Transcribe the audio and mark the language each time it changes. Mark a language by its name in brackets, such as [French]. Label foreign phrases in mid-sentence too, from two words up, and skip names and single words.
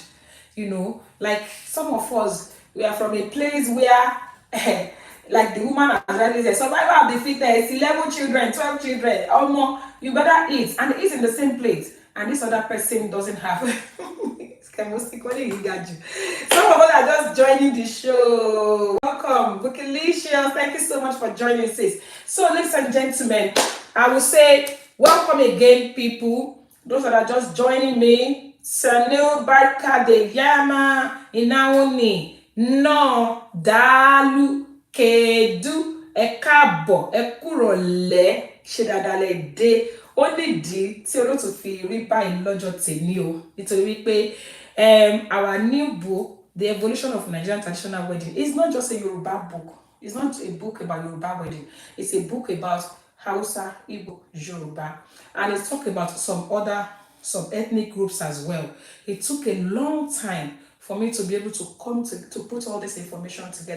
[English] Like some of us, we are from a place where like the woman has already said, survival of the fittest, 11 children, 12 children, more, you better eat, and eat in the same plate, and this other person doesn't have. Some of us are just joining the show. Welcome, Bookilicious. Thank you so much for joining, sis. So, ladies and gentlemen, I will say welcome again, people. Those that are just joining me, [Hausa] Sanil Barka de Yama Inaoni [Igbo] No Dalu Kedu [Yoruba] Ekabo Ekurole ṣe dáadáa lẹ dé. Ó nídìí tí olóòtú fi rí báyìí lọ́jọ́ tèmi o nítorí wípé [English] our new book, The Evolution of Nigerian Traditional Wedding, is not just a Yoruba book. It's not a book about Yoruba wedding. It's a book about Hausa, Igbo, Yoruba, and it's talking about some ethnic groups as well. It took a long time for me to be able to come to put all this information together.